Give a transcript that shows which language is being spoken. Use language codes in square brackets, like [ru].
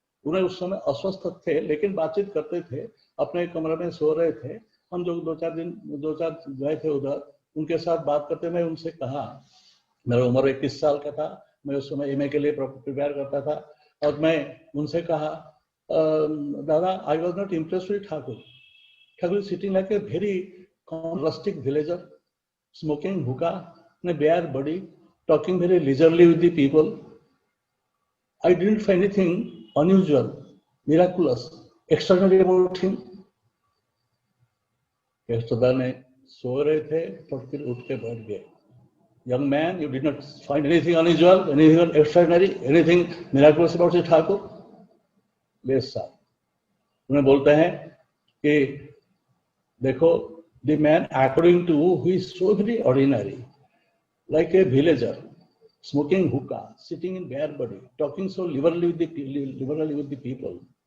[hi] उन्हें उस समय अस्वस्थ थे, लेकिन बातचीत करते थे, अपने कमरे में सो रहे थे। हम जो 2-4 गए थे उधर, उनके साथ बात करते, मैं उनसे कहा, मेरा उम्र 21 साल का था, मैं उस समय एमए के लिए प्रिपेयर करता था, और मैं उनसे कहा, दादा, [en] I was not impressed with Thakur. Thakur sitting like a very rustic villager, smoking hookah in a bare body, talking very leisurely with the people. I didn't find anything unusual, miraculous, extraordinary about him. [hi] Yashoda ने सो रहे थे, फिर उठ के बैठ गए। [en] Young man, you did not find anything unusual, anything extraordinary, anything miraculous about this Thakur? [hi] Base साहब उन्हें बोलते हैं कि देखो, [en] the man according to who is so very ordinary, like a villager, smoking hookah, sitting in bare body, talking so liberally with the people.